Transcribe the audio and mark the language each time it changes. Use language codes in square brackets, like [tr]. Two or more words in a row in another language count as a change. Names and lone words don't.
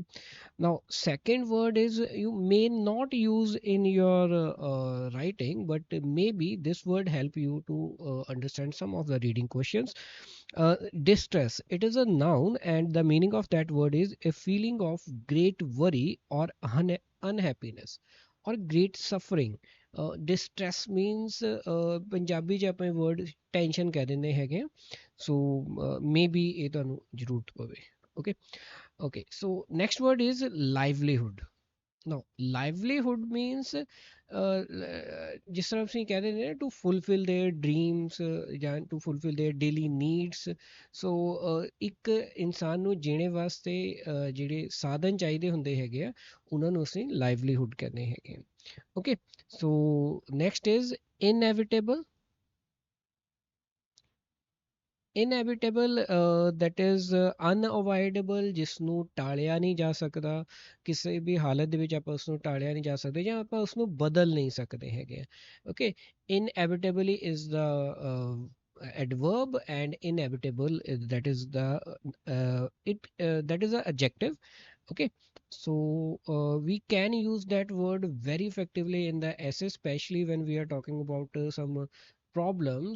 [en] Now, second word is you may not use in your writing, but maybe this word help you to understand some of the reading questions. Distress. It is a noun, and the meaning of that word is a feeling of great worry or unhappiness or great suffering. Distress means [pa] ਪੰਜਾਬੀ ਚ ਆਪਾਂ [en] word tension [pa] ਕਹਿ ਦਿੰਦੇ ਹੈਗੇ ਸੋ maybe ਇਹ ਤੁਹਾਨੂੰ ਜ਼ਰੂਰਤ ਪਵੇ okay. [en] Okay, so next word is livelihood. Now, livelihood means [pa] ਜਿਸ ਤਰ੍ਹਾਂ ਅਸੀਂ ਕਹਿ ਦਿੰਦੇ ਨੇ [en] to fulfill their dreams ਜਾਂ to fulfill their daily needs. [pa] So ਇੱਕ ਇਨਸਾਨ ਨੂੰ ਜੀਣੇ ਵਾਸਤੇ ਜਿਹੜੇ ਸਾਧਨ ਚਾਹੀਦੇ ਹੁੰਦੇ ਹੈਗੇ ਆ ਉਹਨਾਂ ਨੂੰ ਅਸੀਂ livelihood ਕਹਿੰਦੇ ਹੈਗੇ ਆ. [en] Okay, so next is inevitable. ਇਨਐਵਿਟੇਬਲ that is unavoidable, [pa] ਜਿਸ ਨੂੰ ਟਾਲਿਆ ਨਹੀਂ ਜਾ ਸਕਦਾ ਕਿਸੇ ਵੀ ਹਾਲਤ ਦੇ ਵਿੱਚ ਆਪਾਂ ਉਸ ਨੂੰ ਟਾਲਿਆ ਨਹੀਂ ਜਾ ਸਕਦੇ ਜਾਂ ਆਪਾਂ ਉਸ ਨੂੰ ਬਦਲ ਨਹੀਂ ਸਕਦੇ ਹੈਗੇ [en] okay inevitably is the adverb and inevitable that is the that is the adjective. Okay, so we can use that word very effectively in the essay, especially when we are talking about some problems.